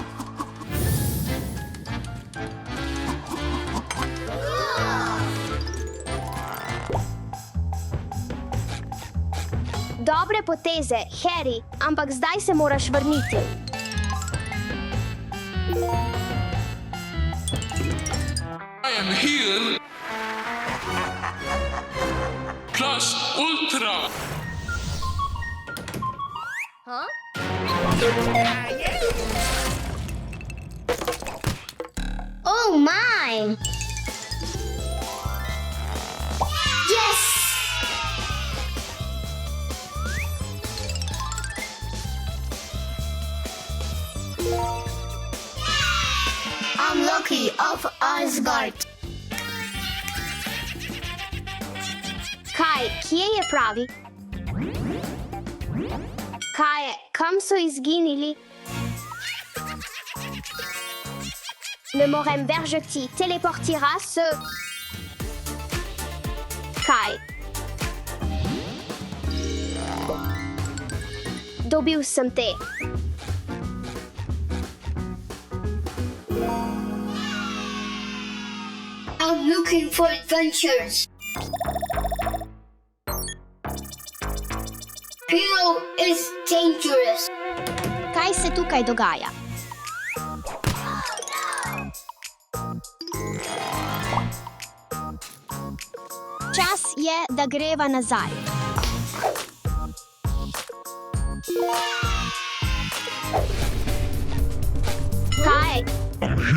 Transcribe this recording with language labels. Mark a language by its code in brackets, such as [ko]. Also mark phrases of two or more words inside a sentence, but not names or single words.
[sl] Dobre poteze, Harry, ampak zdaj se moraš vrniti. [en] I am here. [la] Plus Ultra. [en] Oh my! Yes! I'm Loki of Asgard. [sl] Kaj, kje je pravi? Kaj, kam so izginili? Le morem verjeti teleportira se... Kaj? Dobil sem te. [en] I'm looking for adventures. Hero is dangerous. [sl] Kaj se tukaj dogaja? Čas je, da greva nazaj. Kaj?